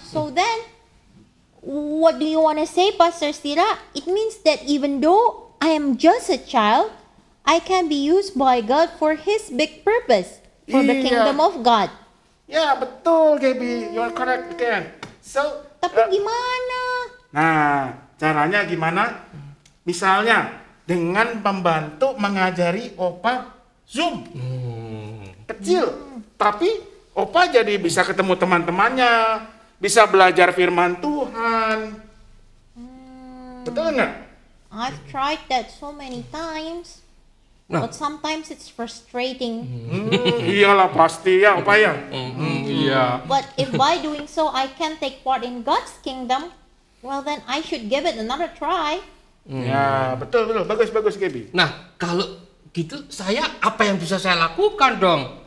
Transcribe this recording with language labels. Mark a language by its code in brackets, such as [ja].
[en] So then, what do you want to say, Pastor Stira? It means that even though I am just a child, I can be used by God for His big purpose, for the [id] Iya. [en] kingdom of God. [id] ya betul [en] Gaby, you are correct again. So, [id] Tapi gimana? nah caranya gimana? Misalnya dengan membantu mengajari opa Zoom, kecil, tapi opa jadi bisa ketemu teman-temannya, bisa belajar firman Tuhan. Betul nggak? [en] I've tried that so many times, [id] Nah. [en] but sometimes it's frustrating. [id] Iyalah pasti ya opa ya. Iya. [en] But if by doing so I can take part in God's kingdom, well then I should give it another try. [id] Ya betul, bagus Gaby. Nah, kalau gitu saya apa yang bisa saya lakukan dong?